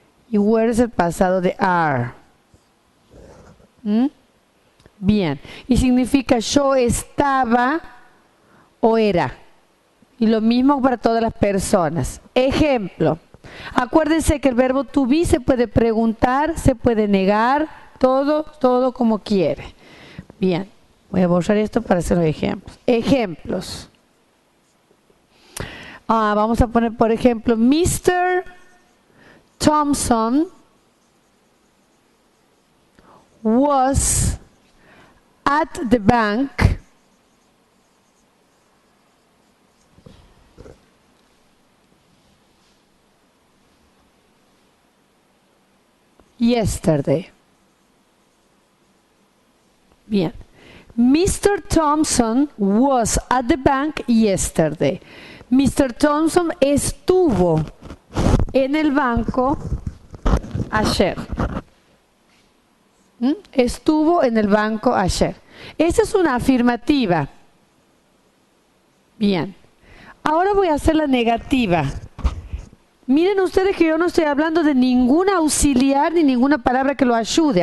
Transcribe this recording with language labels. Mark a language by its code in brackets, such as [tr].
[es] Y were es el pasado de are. Bien. Y significa yo estaba o era. Y lo mismo para todas las personas. Ejemplo. Acuérdense que el verbo to be se puede preguntar, se puede negar, todo como quiere. Bien. Voy a borrar esto para hacer los ejemplos. Ejemplos. Vamos a poner, por ejemplo, Mr. [en] Thompson was at the bank yesterday. [es] Bien. [en] Mr. Thompson was at the bank yesterday. Mr. [es] Thompson estuvo en el banco ayer. Estuvo en el banco ayer. Esa es una afirmativa. Bien. Ahora voy a hacer la negativa. Miren ustedes que yo no estoy hablando de ningún auxiliar ni ninguna palabra que lo ayude.